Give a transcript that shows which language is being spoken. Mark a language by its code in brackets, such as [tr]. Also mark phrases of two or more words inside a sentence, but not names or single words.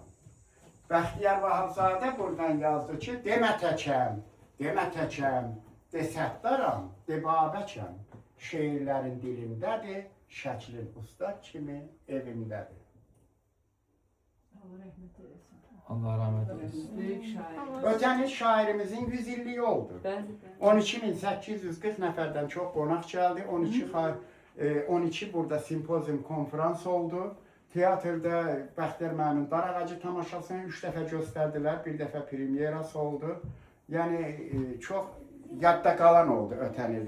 [az] Bəxtiyar Vahabzadə buradan yazdı ki, demə təkəm, de sətdaram, de babəkəm. Şeirlərin dilindədir, şəklin ustad kimi evimdədir. Allah rəhmət eylesin. [tr] Allah rahmet eylesin. Büyük şair. [az] Ötən il şairimizin 100 illiyi oldu. 12.840 nəfərdən çox qonaq gəldi. 12 burada simpozium konferans oldu. Teatrda Bəxtiyar müəllimin Dar ağacı tamaşasını 3 dəfə göstərdilər. Bir dəfə premyerası oldu. Yəni çox yadda qalan oldu ötən il.